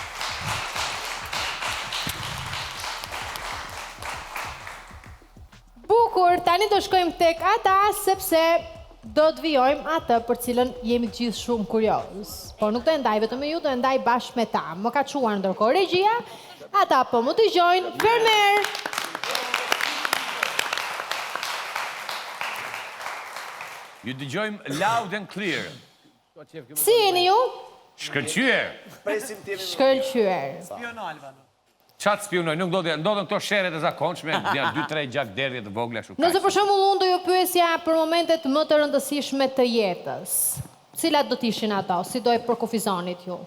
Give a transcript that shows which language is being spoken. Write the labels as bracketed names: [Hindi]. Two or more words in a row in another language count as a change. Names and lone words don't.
[Albanian] Bukur, tani do shkojmë tek ata, sepse do të vijojmë atë për cilën jemi gjithë shumë kurioz. Po nuk do e ndaj vetëm me ju, do e ndaj bashkë me ta. Më ka çuar ndërkohë regjia, ata po më dëgjojnë, fermer. Ju dëgjojmë [English] loud and clear. [Albanian] Si jeni ju? Shkëlqyer. Shkëlqyer. Qatë spionoj, nuk ndodhen këto shere të zakonshme, janë 2-3 gjak derdhje të vogla shumë. Nëse për shembull unë do ju pyesja për momentet më të rëndësishme të jetës, cilat do t'ishin ato, si do e përkufizonit ju?